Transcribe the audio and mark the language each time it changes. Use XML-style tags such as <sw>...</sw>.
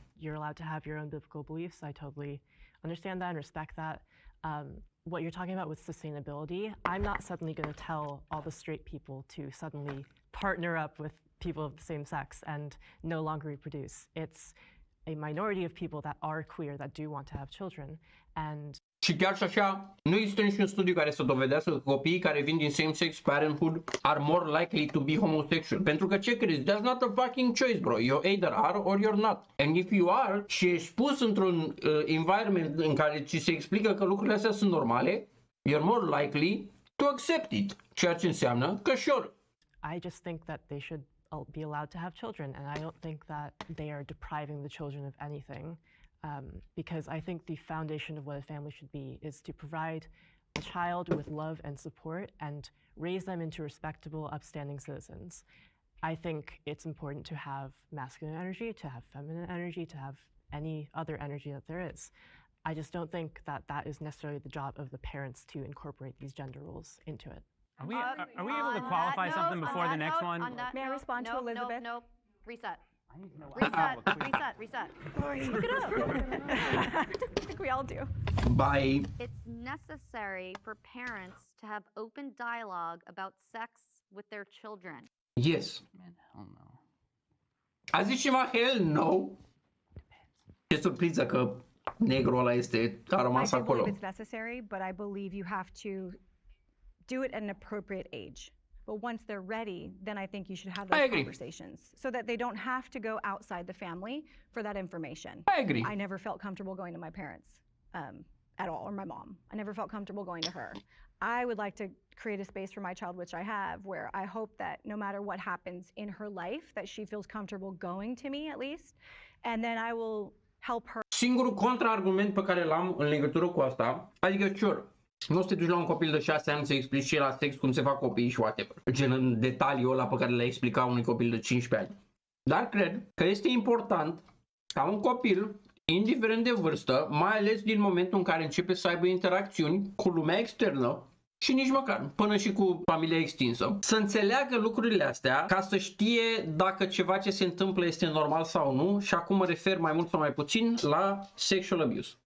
<en>You're allowed to have your own biblical beliefs. I totally understand that and respect that. What you're talking about with sustainability, I'm not suddenly going to tell all the straight people to suddenly partner up with people of the same sex and no longer reproduce. It's a minority of people that are queer that do want to have children. And</en> <ro>Și chiar și așa, nu există niciun studiu care să dovedească că copiii care vin din</ro> <en>same-sex parenthood are more likely to be homosexual.</en> <ro>Pentru că ce crezi?</ro> <en>That's not a fucking choice, bro. You either are or you're not. And if you are</en> <ro>și ești pus într-un environment în care ți se explică că lucrurile astea sunt normale,</ro> <en>you're more likely to accept it.</en> <ro>Ceea ce înseamnă că sure.</ro> <en>I just think that they should be allowed to have children, and I don't think that they are depriving the children of anything. Because I think the foundation of what a family should be is to provide a child with love and support and raise them into respectable, upstanding citizens. I think it's important to have masculine energy, to have feminine energy, to have any other energy that there is. I just don't think that that is necessarily the job of the parents to incorporate these gender roles into it. Are we able to qualify something before the next one? May I respond to Elizabeth? No, reset. I need to know Reset. Look it up. I think we all do. Bye. It's necessary for parents to have open dialogue about sex with their children. Yes. Man, hell no.</en> <ro>A zis ceva</ro> <en>hell no?</en> <ro>Ce surpriză că negrul ăla a rămas</ro> <en>I do</en> <ro>acolo.</ro> <en>believe it's necessary, but I believe you have to do it at an appropriate age. But once they're ready, then I think you should have those conversations so that they don't have to go outside the family for that information. I agree. I never felt comfortable going to my parents at all, or my mom. I never felt comfortable going to her. I would like to create a space for my child, which I have, where I hope that no matter what happens in her life, that she feels comfortable going to me at least, and then I will help her.</en> <ro>Singurul contraargument pe care l-am în legătură cu asta, adică sure, nu o să te duci la un copil de 6 ani să explici și la sex cum se fac copiii și whatever. Gen în detaliul ăla pe care le-ai explicat unui copil de 15 ani. Dar cred că este important ca un copil, indiferent de vârstă, mai ales din momentul în care începe să aibă interacțiuni cu lumea externă, și nici măcar, până și cu familia extinsă, să înțeleagă lucrurile astea ca să știe dacă ceva ce se întâmplă este normal sau nu, și acum mă refer mai mult sau mai puțin la</ro> <en>sexual abuse.</en>